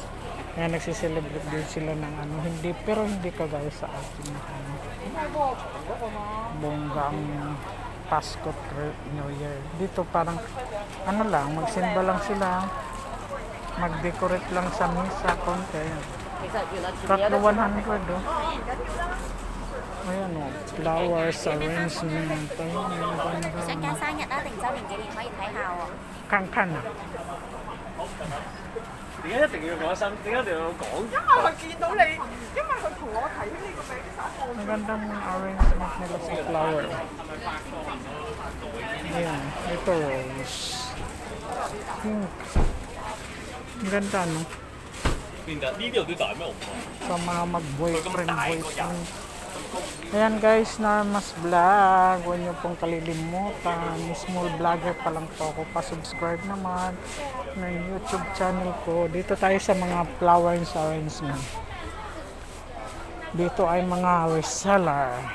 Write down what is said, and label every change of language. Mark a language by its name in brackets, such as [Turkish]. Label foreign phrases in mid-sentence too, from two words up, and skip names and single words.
[Filipino] Ayan, nagsiselebrate din sila ng ano, hindi, pero hindi kagaya sa atin na ano, bongga ang Pasko, [English] New Year. [Filipino] Dito parang ano lang, magsimba lang sila, mag-decorate lang sa misa, konti. Tatlo 100 oh. Ayan o, [English] flowers arrangement. [Filipino] Ayun, ang ganda. [Cantonese] 想揀生日啊，定周年紀念可以睇下喎。 Kangkan啊。點解一定要講新？點解一定要講？ [Filipino] Magandang arrangement nila sa flower. Ayan, ito rose. Pink. Ang ganda no? [Cantonese] 呢啲有啲大咩紅啊？ [Filipino] Sa mga mag-boyfriend. Ayan guys, Normas Vlog. Huwag niyo pong kalilimutan. [English] Small vlogger [Filipino] pa lang po ako. Pa-subscribe naman ng YouTube channel ko. Dito tayo sa mga [English] flowers arrangement. [Filipino] Dito ay mga reseller.